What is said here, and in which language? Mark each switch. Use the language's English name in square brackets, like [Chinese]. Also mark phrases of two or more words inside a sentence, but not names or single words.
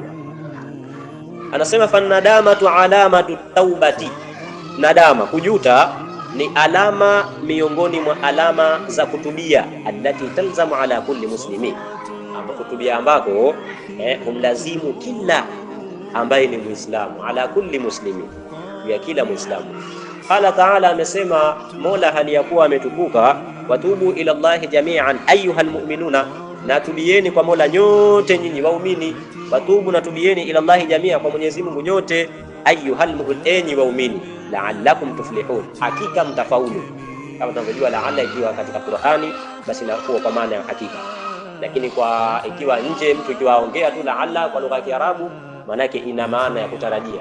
[Swahili] Anasema [Arabic] فالندامة علامة التوبة, [Swahili] nadama, kujuta, ni alama miongoni mwa alama za kutubia, [Arabic] التي تلزم على كل مسلم, [Swahili] ambapo kutubia ambako humlazimu kila ambaye ni Muislamu, [Arabic] على كل مسلم, [Swahili] ya kila Muislamu. [Arabic] قال تعالى, [Swahili] amesema Mola hali ya kuwa ametukuka, [Arabic] وتوبوا إلى الله جميعا أيها المؤمنون, [Swahili] na tubieni kwa Mola nyote nyinyi waumini. Watubu, na tubieni [Arabic] إلى الله جميعا, [Swahili] kwa Mwenyezi Mungu nyote, [Arabic] أيها المؤمنون, [Swahili] enyi waumini, [Arabic] لعلكم تفلحون, [Swahili] hakika mtafaulu. Kama tunavyojua la'alla ikiwa katika Qur'ani basi inakuwa kwa maana ya hakika, lakini kwa ikiwa nje mtu ikiwaongea tu la'alla kwa lugha ya Kiarabu, maana yake ina maana ya kutarajia.